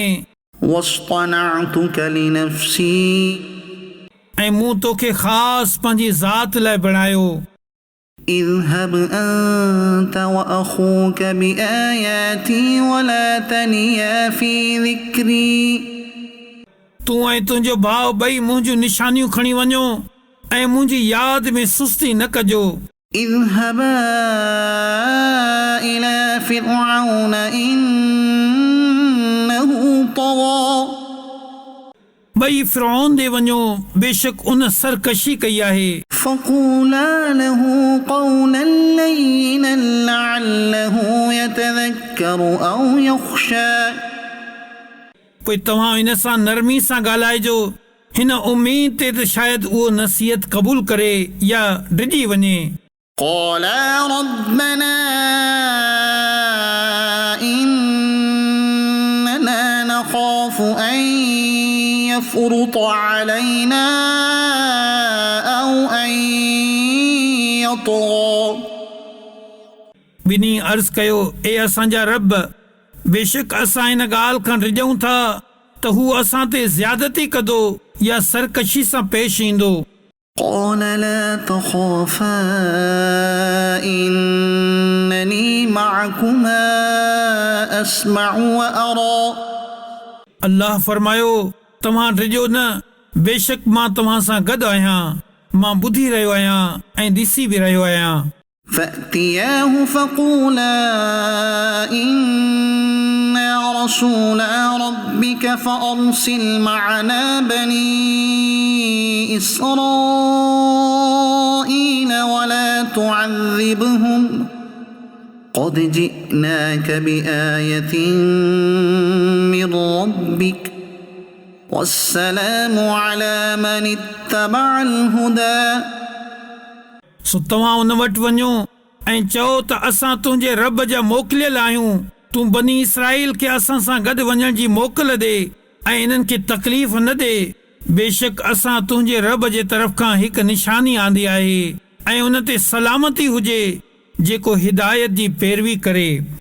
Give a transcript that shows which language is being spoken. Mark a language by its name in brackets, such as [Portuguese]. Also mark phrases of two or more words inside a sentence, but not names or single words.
[Arabic] واصطنعتك لنفسي [Sindhi] ऐं मूं तोखे ख़ासि पंहिंजी ज़ात लाइ बणायो [Arabic] اذهب أنت وأخوك بآياتي ولا تنيا في ذكري [Sindhi] तूं ऐं तुंहिंजो भाउ ॿई मुंहिंजूं निशानियूं खणी वञो ऐं मुंहिंजी यादि में सुस्ती न कजो [Arabic] اذهبا إلى فرعون إنه طغى [Sindhi] ॿई फ़िरौन ॾे वञो बेशक उन सरकशी कई आहे [Arabic] فقولا له قولا لينا لعله يتذكر أو يخشى [Sindhi] पोइ तव्हां इन सां नरमी सां ॻाल्हाइजो हिन उम्मीद ते त शायदि उहो नसीहत क़बूल करे या डिॼी वञे [Arabic] قالا ربنا إننا نخاف أن يفرط علينا أو أن يطغى [Sindhi] ॿिन्ही अर्ज़ कयो ए असांजा रब बेशक असां हिन ॻाल्हि खां रिॼूं था त हू असां ते ज़्यादती कदो या सरकशी सां पेश ईंदो [Arabic] قال لا تخافا إنني معكما أسمع وأرى [Sindhi] अल्लाह फरमायो तव्हां डिॼो न बेशक मां तव्हां सां गॾु आहियां मां ॿुधी रहियो आहियां ऐं ॾिसी बि रहियो आहियां [Arabic] فأتياه فقولا إنا رسولا ربك فأرسل معنا بني إسرائيل ولا تعذبهم قد جئناك بآية من ربك والسلام على من اتبع الهدى [Sindhi] सो तव्हां उन वटि वञो ऐं चओ त असां तुंहिंजे रब जा मोकिलियल आहियूं तूं बनी इसराईल खे असां सां गॾु वञण जी मोकल ॾे ऐं इन्हनि खे तकलीफ़ न ॾे बेशक असां तुंहिंजे रब जे तरफ़ खां हिकु निशानी आंदी आहे ऐं उन ते सलामती हुजे जेको हिदायत जी पैरवी करे